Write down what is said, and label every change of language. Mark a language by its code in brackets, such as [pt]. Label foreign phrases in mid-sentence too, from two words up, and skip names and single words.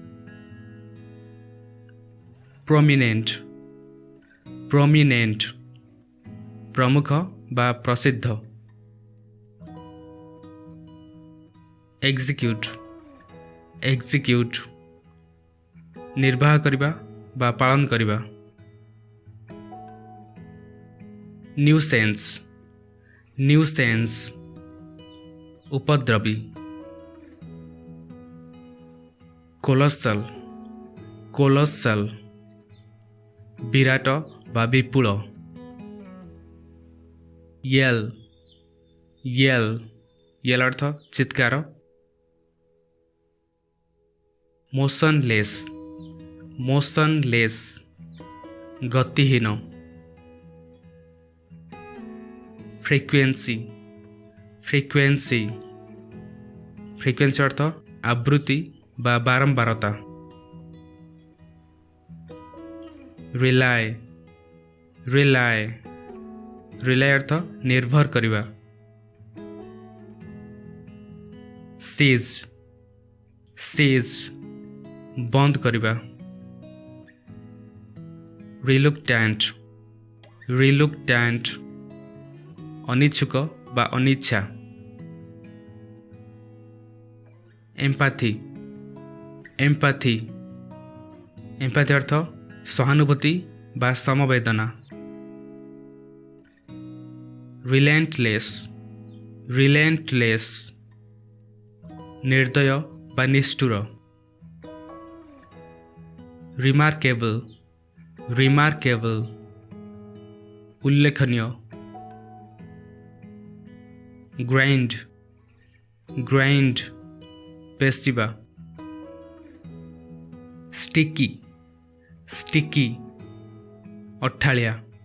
[en] Prominent. Prominent [or] ପ୍ରମୁଖ ବା ପ୍ରସିଦ୍ଧ. [en] Execute. [or] Execute ନିର୍ବାହ କରିବା ବା ପାଳନ କରିବା. [en] Nuisance. Nuisance उपद्रवी. Colossal. [or] Colossal ବିରାଟ ବା ବିପୁଳ. [en] Yell. Yell Yell [or] ଅର୍ଥ ଚିତ୍କାର. [en] Motionless. Motionless गतिहीन. Frequency. Frequency Frequency [or] ଅର୍ଥ ଆବୃତ୍ତି ବା ବାରମ୍ବାରତା. [en] Rely. Rely Rely [or] ଅର୍ଥ ନିର୍ଭର କରିବା. [en] Cease. [or] Cease ବନ୍ଦ କରିବା. [en] Reluctant. [or] Reluctant ଅନିଚ୍ଛୁକ ବା ଅନିଚ୍ଛା. [en] Empathy. Empathy Empathy [or] ଅର୍ଥ ସହାନୁଭୂତି ବା ସମବେଦନା. [en] Relentless. [or] Relentless ନିର୍ଦ୍ଦୟ ବା ନିଷ୍ଠୁର. [en] Remarkable. Remarkable उल्लेखनीय. Grind. Grind पेस्टिबा. Sticky. Sticky अठालिया.